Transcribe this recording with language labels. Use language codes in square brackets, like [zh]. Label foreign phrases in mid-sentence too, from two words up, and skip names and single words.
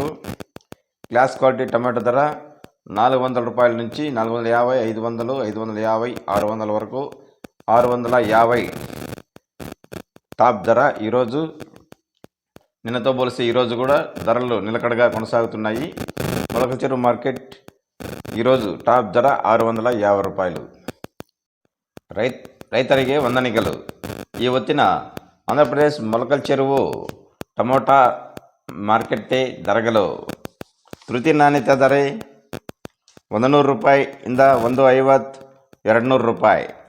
[en] class quality [te] టమాటో ధర 400 రూపాయల నుంచి 450, 500, 550, 600 వరకు. 650 టాప్ ధర. ఈరోజు నిన్నతో పోలిస్తే ఈరోజు కూడా ధరలు నిలకడగా కొనసాగుతున్నాయి. మొలకల చెరువు మార్కెట్ ఈరోజు టాప్ ధర 650 రూపాయలు. [kn] ರೈತರಿಗೆ ವಂದನೆಗಳು. ಈ ಹೊತ್ತಿನ ಆಂಧ್ರಪ್ರದೇಶ್ ಮೊಲಕಲ್ ಚೆರುವು ಟೊಮೊಟೊ ಮಾರುಕಟ್ಟೆ ದರಗಳು. ತೃತೀಯ ನಾಣ್ಯತೆ ದರ 100 ರೂಪಾಯಿಯಿಂದ 150, 200 ರೂಪಾಯಿ.